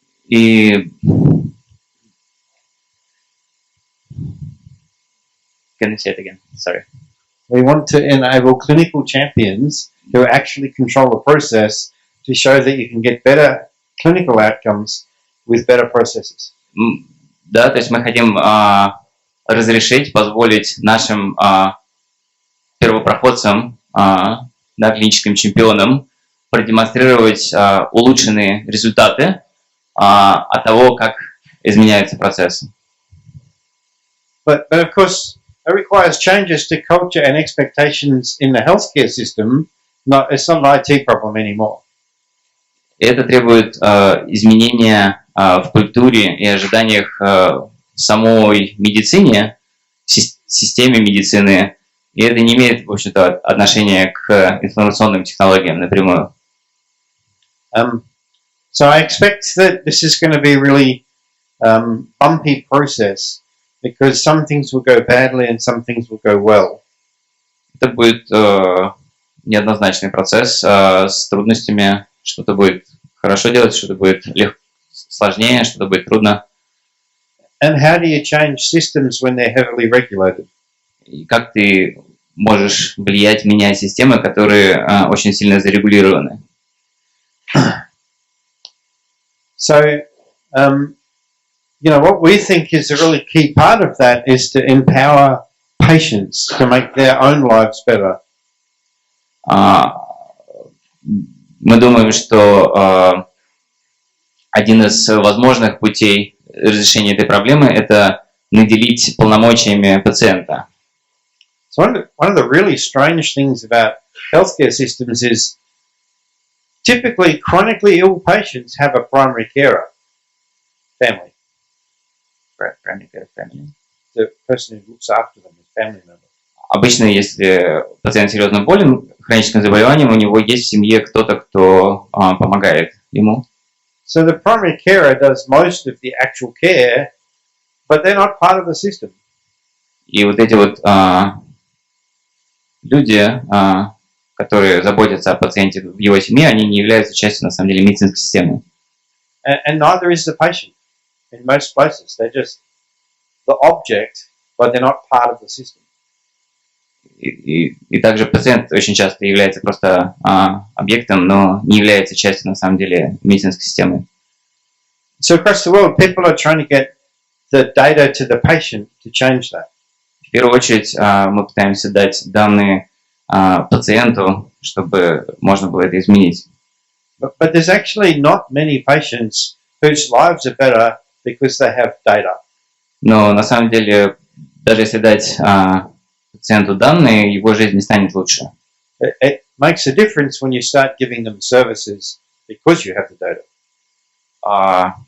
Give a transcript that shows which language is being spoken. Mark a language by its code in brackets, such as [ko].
[en] И can you say it again? Sorry. We want to enable clinical champions who actually control the process to show that you can get better clinical outcomes with better processes. [ru] Да, то есть мы хотим разрешить, позволить нашим первопроходцам, клиническим чемпионам продемонстрировать улучшенные результаты от того, как изменяются процессы. [en] But of course, it requires changes to culture and expectations in the healthcare system. It's not an IT problem anymore. [ru] Это требует изменения в культуре и ожиданиях в самой медицине, в системе медицины, и это не имеет, в общем-то, отношения к информационным технологиям напрямую. [en] So I expect that this is going to be a really bumpy process because some things will go badly and some things will go well. [ru] Это будет неоднозначный процесс с трудностями. Что-то будет хорошо делать, что-то будет сложнее, что-то будет трудно. [en] And how do you change systems when they're heavily regulated? [ru] И как ты можешь влиять, менять системы, которые очень сильно зарегулированы? [en] So, what we think is a really key part of that is to empower patients to make their own lives better. [ru] Мы думаем, что один из возможных путей разрешения этой проблемы – это наделить полномочиями пациента. [en] So one of the really strange things about healthcare systems is typically chronically ill patients have a primary carer, family. The person who looks after them is family member. [ru] Обычно, если пациент серьезно болен хроническим заболеванием, у него есть в семье кто-то, кто помогает ему. [en] So the primary carer does most of the actual care, but they're not part of the system. [ru] И вот эти вот люди, которые заботятся о пациенте в его семье, они не являются частью, на самом деле, медицинской системы. [en] And neither is the patient in most places. They're just the object, but they're not part of the system. [ru] И также пациент очень часто является просто объектом, но не является частью, на самом деле, медицинской системы. [en] So across the world, people are trying to get the data to the patient to change that. [ru] В первую очередь мы пытаемся дать данные пациенту, чтобы можно было это изменить. [en] But there's actually not many patients whose lives are better because they have data. [ru] Но на самом деле, даже если дать пациенту данные, его жизнь не станет лучше. [en] It makes a difference when you start giving them services because you have the data.